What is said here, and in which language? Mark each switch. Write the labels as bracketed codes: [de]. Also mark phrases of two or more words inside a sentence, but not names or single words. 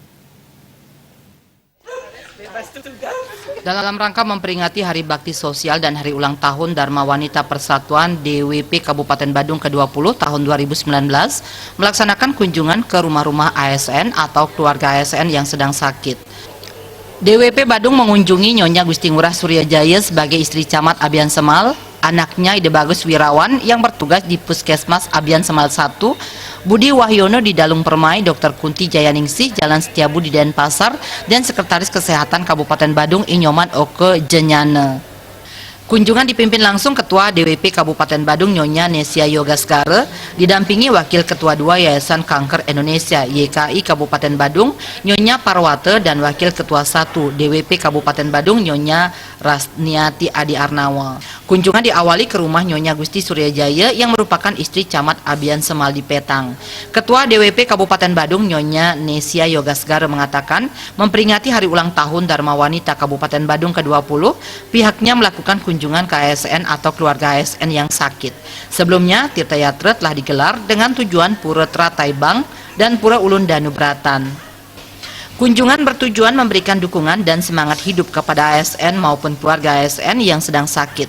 [id] Dalam rangka memperingati Hari Bakti Sosial dan Hari Ulang Tahun Dharma Wanita Persatuan DWP Kabupaten Badung ke-20 tahun 2019, melaksanakan kunjungan ke rumah-rumah ASN atau keluarga ASN yang sedang sakit. DWP Badung mengunjungi Nyonya Gusti Ngurah Suryajaya sebagai istri Camat Abian Semal, anaknya Ide Bagus Wirawan yang bertugas di Puskesmas Abian Semal 1, Budi Wahyono di Dalung Permai, Dr. Kunti Jayaningsih, Jalan Setiabudi Denpasar, dan Sekretaris Kesehatan Kabupaten Badung Inyoman Oke Jenyane. Kunjungan dipimpin langsung Ketua DWP Kabupaten Badung Nyonya Nesia Yogasgara, didampingi Wakil Ketua 2 Yayasan Kanker Indonesia YKI Kabupaten Badung Nyonya Parwate dan Wakil Ketua 1 DWP Kabupaten Badung Nyonya Rasniati Adi Arnawa. Kunjungan diawali ke rumah Nyonya Gusti Suryajaya yang merupakan istri Camat Abian Semal di Petang. Ketua DWP Kabupaten Badung Nyonya Nesia Yogasgara mengatakan, memperingati Hari Ulang Tahun Dharma Wanita Kabupaten Badung ke-20, pihaknya melakukan kunjungan ke ASN atau keluarga ASN yang sakit. Sebelumnya, Tirta Yatra telah digelar dengan tujuan Pura Trataibang dan Pura Ulun Danubratan. Kunjungan bertujuan memberikan dukungan dan semangat hidup kepada ASN maupun keluarga ASN yang sedang sakit.